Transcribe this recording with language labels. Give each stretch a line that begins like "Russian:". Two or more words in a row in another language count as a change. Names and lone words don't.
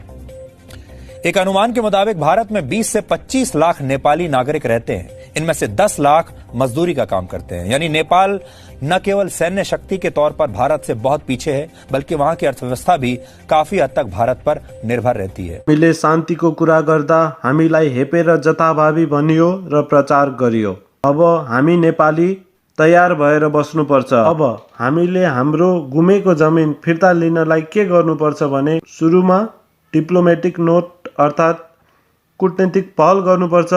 Hindi: एक अनुमान के मुताबिक भारत में 20 से 25 लाख नेपाली नागरिक रहते हैं। इनमें से 10 लाख मजदूरी का काम करते हैं। यानी नेपाल न केवल सैन्य शक्ति के तौर पर भारत से बहुत पीछे है, बल्कि वहां की अर्थव्यवस्था भी काफी हद तक भारत पर निर्भर रहती है।
Nepali: हामीले शान्तिको कुरा गर्दा हामीलाई हेपेर जताभावी भनियो र प्रचार गरियो। अब हामी नेपाली तयार भएर बस्नुपर्छ। अब हामीले हाम्रो गुमेको जमिन फिर्ता लिनलाई के गर्नुपर्छ भने सुरुमा
English: diplomatic note
Nepali: अर्थात् कूटनीतिक पहल गर्नुपर्छ।